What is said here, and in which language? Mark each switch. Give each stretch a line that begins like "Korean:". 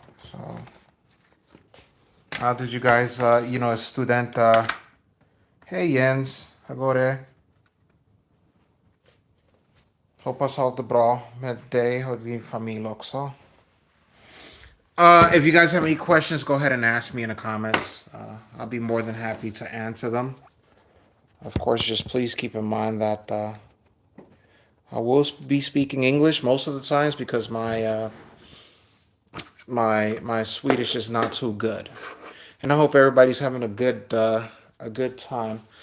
English: So, how did you guys, a student, hey Jens,
Swedish: hur går det? Hoppas allt är bra med dig och din familj också.
English: If you guys have any questions, go ahead and ask me in the comments. I'll be more than happy to answer them. Of course, just please keep in mind that I will be speaking English most of the times because my Swedish is not too good, and I hope everybody's having a good time.